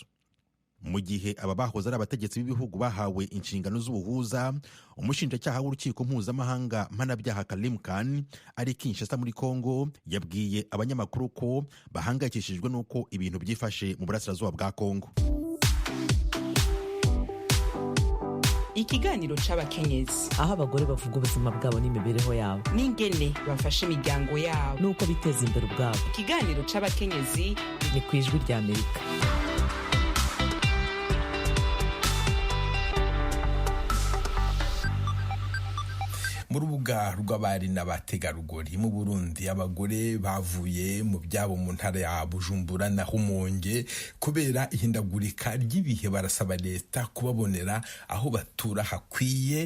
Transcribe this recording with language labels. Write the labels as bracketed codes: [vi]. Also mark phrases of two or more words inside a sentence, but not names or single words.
[rw] Mu gihe aba bahoze ari abategetsi b'ibihugu bahawe inshingano z'ubuhuza, umushinjacyaha w'urukiko mpuzamahanga mpanabyaha Karim Khan ari Kinshasa muri Kongo yabwiye abanyamakuru ko bahangayikishijwe n'uko ibintu byifashe mu burasirazuba bwa Kongo. [rn] Ikiganiro c'abakenyezi, [rw] aho abagore bavuga ubuzima bwabo n'imibereho yabo n'ingene bafasha imiryango yabo n'uko biteza imbere ubwabo. [rn] Ikiganiro c'abakenyezi ni ku Ijwi ry'Amerika. [rw] mu rubuga rw'abari n'abategarugori mu Burundi, abagore bavuye mu byabo mu ntara ya Bujumbura na Rumonge kubera ihindagurika ry'ibihe barasaba leta kubabonera aho batura hakwiye.